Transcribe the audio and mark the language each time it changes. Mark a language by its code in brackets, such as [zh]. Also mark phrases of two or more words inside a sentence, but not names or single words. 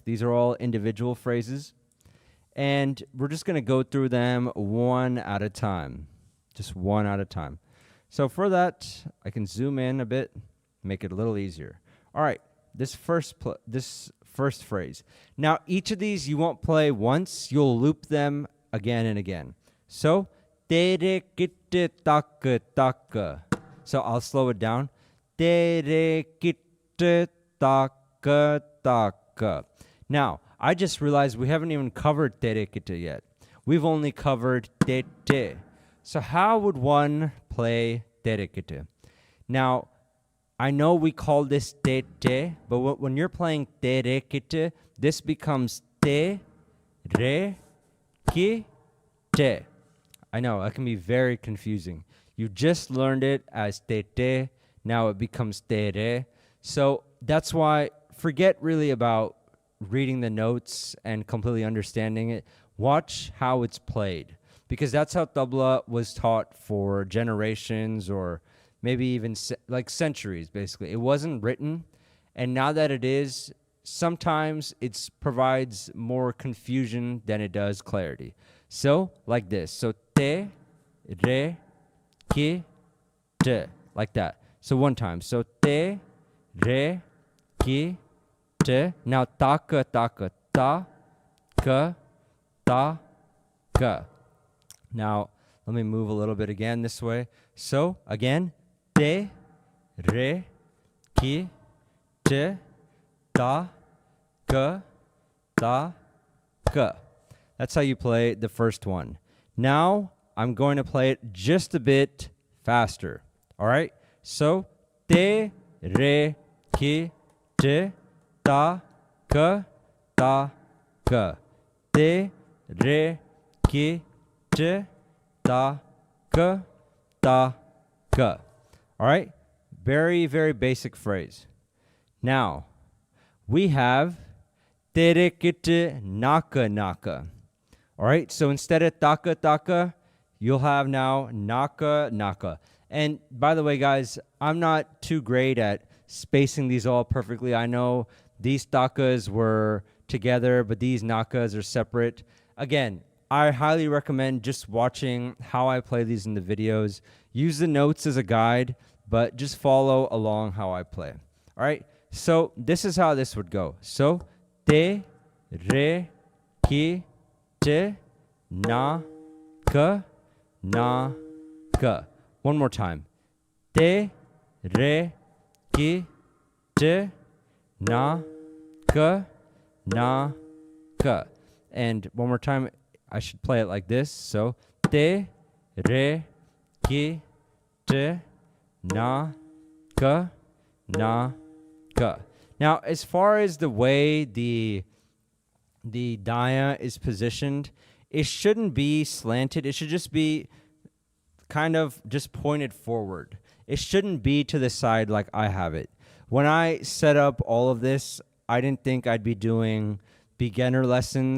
[en] These are all individual phrases. And we're just going to go through them one at a time. Just one at a time. So for that, I can zoom in a bit, make it a little easier. All right, this first phrase. Now, each of these you won't play once. You'll loop them again and again. So, tere kitte tak tak. So I'll slow it down. Tere kitte tak tak. Now, I just realized we haven't even covered tere kitte yet. We've only covered te te. So how would one play tere kitte? Now, I know we call this te te, but when you're playing tere kitte, this becomes te, re, ki, te. I know, that can be very confusing. You just learned it as te te, now it becomes te re. So that's why, forget really about reading the notes and completely understanding it. Watch how it's played, because that's how tabla was taught for generations, or maybe even like centuries, basically. It wasn't written, and now that it is, sometimes it provides more confusion than it does clarity. So, like this. So, te, re, ki, te. Like that. So, one time. So, te, re, ki, te. Now, taka, taka, ta, ka, ta, ka. Now, let me move a little bit again this way. So, again, te, re, ki, te, ta, ka, ta, ka. That's how you play the first one. Now, I'm going to play it just a bit faster. All right? So, te, re, ki, te, ta, ka, ta, ka. Te, re, ki, te, ta, ka, ta, ka. All right? Very, very basic phrase. Now, we have tere kitte naka naka. All right? So instead of taka taka, you'll have now naka naka. And by the way, guys, I'm not too great at spacing these all perfectly. I know these takas were together, but these nakas are separate. Again, I highly recommend just watching how I play these in the videos. Use the notes as a guide, but just follow along how I play. All right? So this is how this would go. So, te, re, ki, te, na, ka, na, ka. One more time. Te, re, ki, te, na, ka, na, ka. And one more time, I should play it like this. So, te, re, ki, te, na, ka, na, ka. Now, as far as the way the daya is positioned, it shouldn't be slanted. It should just be kind of just pointed forward. It shouldn't be to the side like I have it. When I set up all of this, I didn't think I'd be doing beginner lessons.